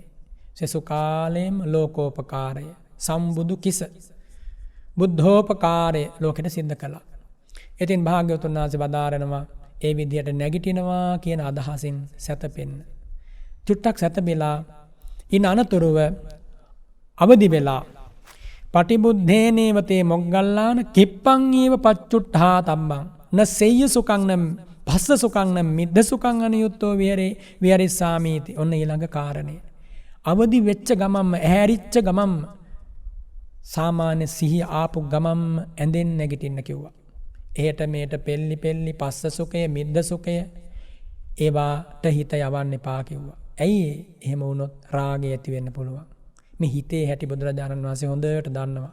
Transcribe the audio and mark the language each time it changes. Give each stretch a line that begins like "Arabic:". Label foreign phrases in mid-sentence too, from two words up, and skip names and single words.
Sinhala: සෙසු කාලේම ලෝකෝපකාරය සම්බුදු කිස බුද්ධෝපකාරය ලෝකෙට සිද්ධ කළා. ඉතින් භාග්‍යවතුන් වහන්සේ වදාරනවා ඒ විදිහට නැගිටිනවා කියන අදහසින් සැතපෙන්න. චුට්ටක් සැතපෙලා ඉන් අනතුරුව අවදි වෙලා
Pali: පටිබුද්ධේනේවතේ මොග්ගල්ලාන කිප්පං ඒව පච්චුට්ඨා තම්බං න සෙය්‍ය සුඛං න භස්ස සුඛං න මිද්ද සුඛං අනියුත්තෝ විහරිස්සාමීති.
Sinhala: ඔන්න ඊළඟ කාරණේ. අවදි වෙච්ච ගමම්ම ඇහැරිච්ච ගමම්ම සාමාන්‍ය සිහිය ආපු ගමම්ම ඇඳෙන් නැගිටින්න කිව්වා. එහෙට මේට පෙල්ලි පෙල්ලි පස්ස සුඛය මිද්ද සුඛය ඒවාට හිත යවන්න එපා කිව්වා. ඇයි එහෙම වුණොත් රාගය ඇති වෙන්න පුළුවන්. මේ හිතේ හැටි බුදුරජාණන් වහන්සේ හොඳට දන්නවා.